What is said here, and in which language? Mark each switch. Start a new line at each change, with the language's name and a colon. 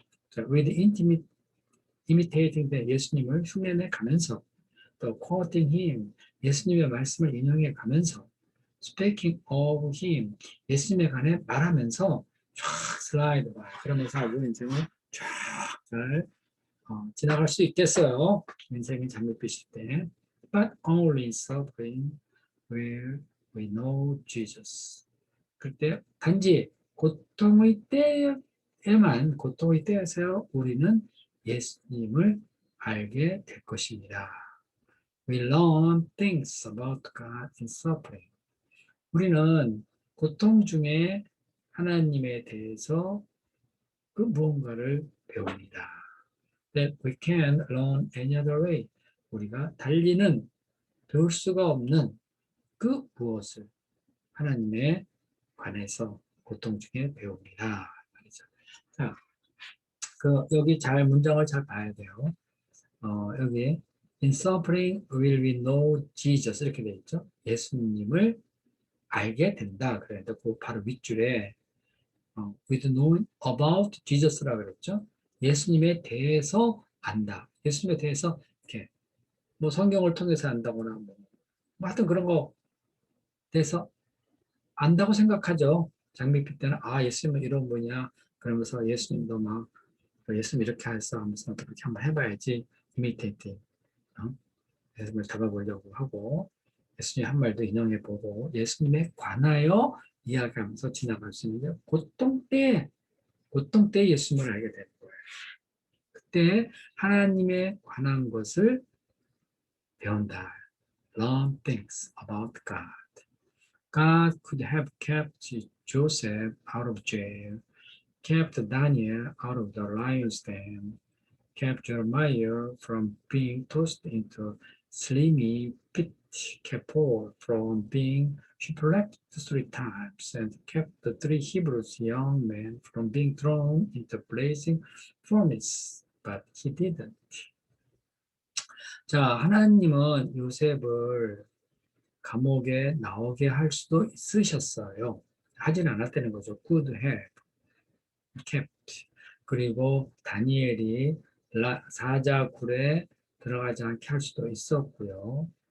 Korean: 자,
English: with imitating the
Korean: 예수님을 흉내내 가면서 또
English: quoting him
Korean: 예수님의 말씀을 인용해 가면서
English: speaking of him
Korean: 예수님에 관해 말하면서 쫙 슬라이드 봐 그러면서 아주 인생을 쫙잘 지나갈 수 있겠어요. 인생이 장밋빛일 때.
English: But only in suffering where we know Jesus.
Korean: 그때 단지 고통의 때에만 고통의 때에서 우리는 예수님을 알게 될 것입니다.
English: We learn things about God in suffering.
Korean: 우리는 고통 중에 하나님에 대해서 그 무언가를 배웁니다.
English: That we can learn any other way.
Korean: 우리가 달리는 배울 수가 없는 그 무엇을 하나님에 관해서 고통 중에 배웁니다. 자, 여기 문장을 잘 봐야 돼요. 여기
English: In suffering will we know Jesus
Korean: 이렇게 돼 있죠. 예수님을 알게 된다. 그래서 그 바로 윗줄에
English: with knowing about Jesus
Korean: 라고 그랬죠. 예수님에 대해서 안다. 예수님에 대해서 이렇게 뭐 성경을 통해서 안다거나 뭐 하여튼 그런 거 대해서 안다고 생각하죠. 장밋빛 때는 예수님은 이런 분이야. 그러면서 예수님도 막 예수님 이렇게 했어 하면서 그렇게 한번 해봐야지. 이미테이팅. 예수님을 잡아보려고 하고 예수님 한 말도 인용해보고 예수님에 관하여 이야기하면서 지나갈 수 있는데 고통 때 예수님을 알게 되는 거예요. 그때 하나님에 관한 것을 배운다.
English: Learn things about God. God could have kept Joseph out of jail, kept Daniel out of the lion's den, kept Jeremiah from being tossed into slimy pit, kept Paul from being shipwrecked 3 times, and kept the 3 Hebrews young men from being thrown into blazing furnace. But he didn't.
Korean: 자, 하나님은 요셉을 감옥에 나오게 할 수도 있으셨어요. 하진 않았다는 거죠.
English: Could have kept.
Korean: 그리고 다니엘이 사자굴에 들어가지 않게 할 수도 있었고요.